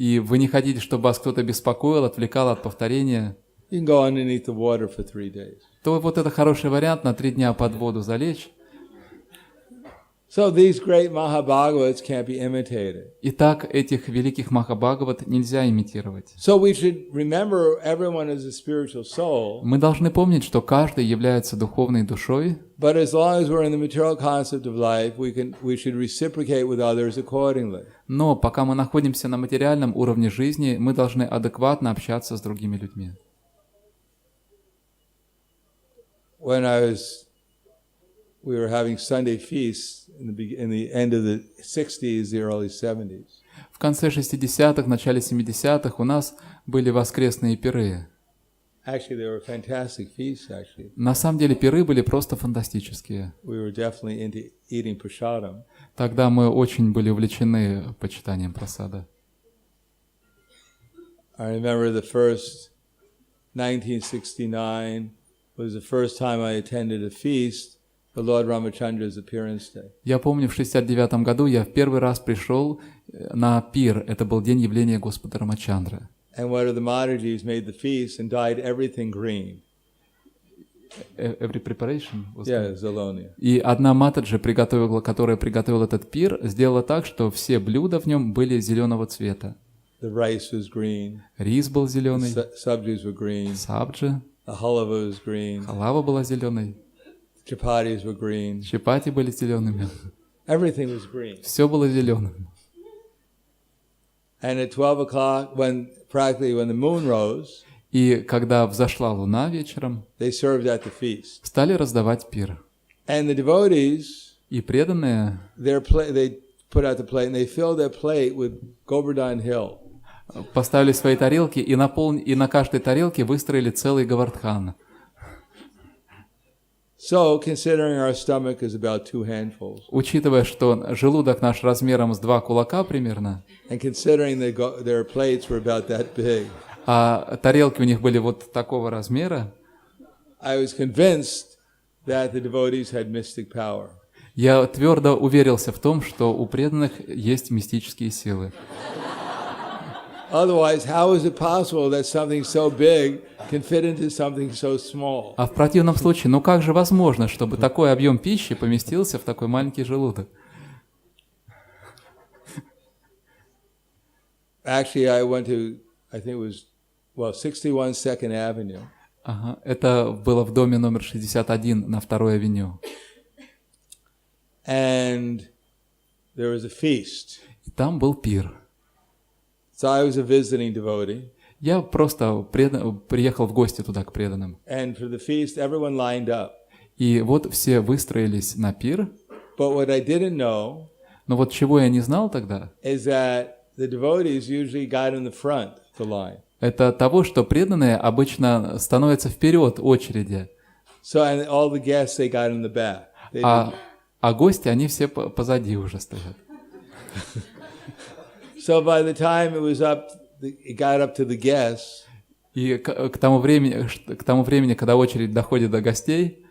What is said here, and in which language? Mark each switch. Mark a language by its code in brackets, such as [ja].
[ru] вы не хотите, чтобы вас кто-то беспокоил, отвлекал от повторения, [en] you can go underneath the water for 3 days. [ru] то вот это хороший вариант на 3 дня под воду залечь. [en] So these great Mahabhagavats can't be imitated. [ru] Итак, этих великих Махабхагават нельзя имитировать. [en] So we should remember everyone is a spiritual soul. [ru] Мы должны помнить, что каждый является духовной душой, [en] But as long as we're in the material concept of life, we should reciprocate with others accordingly. [ru] но пока мы находимся на материальном уровне жизни, мы должны адекватно общаться с другими людьми. [en] When we were having Sunday feasts in the end of the 60s, the early 70s. [ru] В конце 60-х, начале 70-х у нас были воскресные пиры. [en] Actually, they were fantastic feasts, actually. [ru] На самом деле пиры были просто фантастические. [en] We were definitely into eating prasadam. [ru] Тогда мы очень были увлечены почитанием прасада. [en] I remember the first 1969 was the first time I attended a feast for Lord Ramachandra's appearance day. [ru] Я помню, в 69-м году я в первый раз пришел на пир. Это был день явления Господа Рамачандры. [en] And one of the Maharajis made the feast and dyed everything green. Every preparation? Yeah, Zalonia. [ru] И одна матаджи, которая приготовила этот пир, сделала так, что все блюда в нем были зеленого цвета. [en] The rice was green. [ru] Рис был зеленый. [en] Sabjis were green. [ru] Сабджи. [en] The halava was green. [ru] Халава была зеленой. [en] Chapatis were green. [ru] Чапати были зелеными. [en] Everything was green. [ru] Все было зеленым. [en] And at 12 o'clock, when the moon rose, [ru] И когда взошла луна вечером, [en] they served at the feast. [ru] стали раздавать пир. [en] And the devotees, [ru] И преданные [en] they put out the plate and they filled their plate with Govardhan Hill. [ru] поставили свои тарелки и на каждой тарелке выстроили целый Говардхан. [en] So, considering our stomach is about 2 handfuls, [ru] Учитывая, что желудок наш размером с 2 кулака примерно, [en] and considering their plates were about that big, [ru] а тарелки у них были вот такого размера, [en] I was convinced that the devotees had mystic power. [ru] я твердо уверился в том, что у преданных есть мистические силы. [en] Otherwise, how is it possible that something so big can fit into something so small? [ru] А в противном случае, ну как же возможно, чтобы такой объем пищи поместился в такой маленький желудок? [en] Actually, I went to, I think it was, 61 Second Avenue. [ru] Ага, это было в доме номер 61 на 2-й авеню. [en] And there was a feast. [ru] И там был пир. [en] So I was a visiting devotee. [ru] Я просто приехал в гости туда к преданным. [en] And for the feast, everyone lined up. [ru] И вот все выстроились на пир. [en] But what I didn't know [ru] Но вот чего я не знал тогда, [en] is that the devotees usually got in the front of the line. [ru] это того, что преданные обычно становятся вперед очереди, [en] So and all the guests, they got in the back. [ru] а гости, они все позади уже стоят. [en] So by the time it got up to the guests, [ru] И к тому времени, когда очередь доходит до гостей,